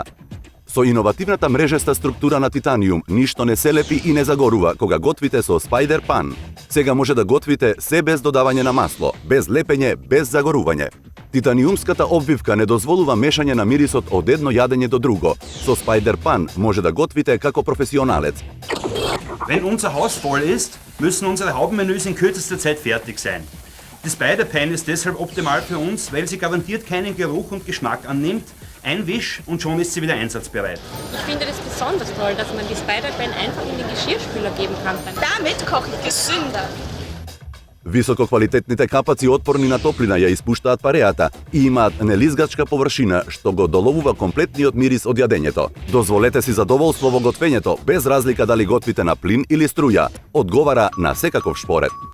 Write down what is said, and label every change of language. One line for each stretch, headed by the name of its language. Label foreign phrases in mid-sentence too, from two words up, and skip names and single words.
Macedonian: Со иновативната мрежеста структура на титаниум, ништо не се лепи и не загорува кога готвите со Spider Pan. Сега може да готвите се без додавање на масло, без лепење, без загорување. Титаниумската обвивка не дозволува мешање на мирисот од едно јадење до друго. Со Spider Pan може да готвите како професионалец.
German: Wenn unser Haus voll ist, müssen unsere Hauptmenüs in kürzester Zeit fertig sein. Die Spider Pan ist deshalb optimal für uns, weil sie garantiert keinen Geruch und Geschmack annimmt. Ein Wisch und schon ist sie wieder einsatzbereit. Ich finde das besonders toll, dass man die Spider Pan einfach in den Geschirrspüler geben kann. Damit koche ich gesünder.
Macedonian: Висококвалитетните капаци отпорни на топлина ја испуштаат пареата и имаат нелизгачка површина што го доловува комплетниот мирис од јадењето. Дозволете си задоволство во готвењето без разлика дали готвите на плин или струја. Одговара на секаков шпоред.